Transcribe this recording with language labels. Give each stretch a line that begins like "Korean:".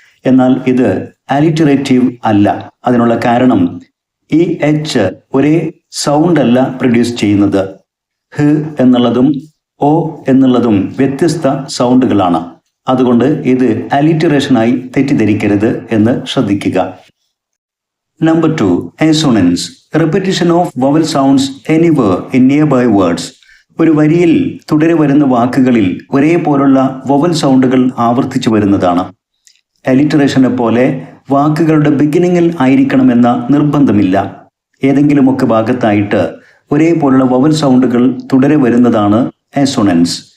Malayalam: എന്നാൽ ഇത് അലിറ്ററേറ്റീവ് അല്ല. അതിനുള്ള കാരണം ഈ എച്ച് ഒരേ സൗണ്ട് അല്ല പ്രൊഡ്യൂസ് ചെയ്യുന്നത്. ഹ് എന്നുള്ളതും ഓ എന്നുള്ളതും വ്യത്യസ്ത സൗണ്ടുകളാണ്. അതുകൊണ്ട് ഇത് അലിറ്ററേഷനായി തെറ്റിദ്ധരിക്കരുത് എന്ന് ശ്രദ്ധിക്കുക.
English: Number 2, assonance. Repetition of vowel sounds anywhere in nearby words.
Malayalam: ഒരു വരിയിൽ തുടരെ വരുന്ന വാക്കുകളിൽ ഒരേപോലുള്ള വവൽ സൗണ്ടുകൾ ആവർത്തിച്ചു വരുന്നതാണ്. അലിറ്ററേഷനെ പോലെ വാക്കുകളുടെ ബിഗിനിങ്ങിൽ ആയിരിക്കണമെന്ന നിർബന്ധമില്ല. ഏതെങ്കിലുമൊക്കെ ഭാഗത്തായിട്ട് ഒരേപോലുള്ള വവൽ സൗണ്ടുകൾ തുടരെ വരുന്നതാണ് assonance.